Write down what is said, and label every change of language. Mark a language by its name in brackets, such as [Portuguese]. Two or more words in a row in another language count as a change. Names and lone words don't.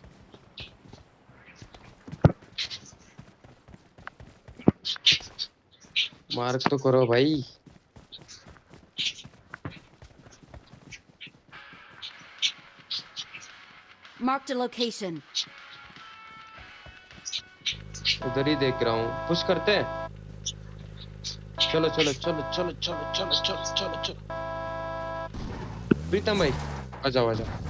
[Hindi] मार्क तो करो भाई. [English] Marked a location. [Hindi] उधर ही देख रहा हूँ. पुश करते हैं. चलो चलो चलो चलो चलो चलो चलो चलो चलो. प्रीतम भाई आ जाओ आ जाओ.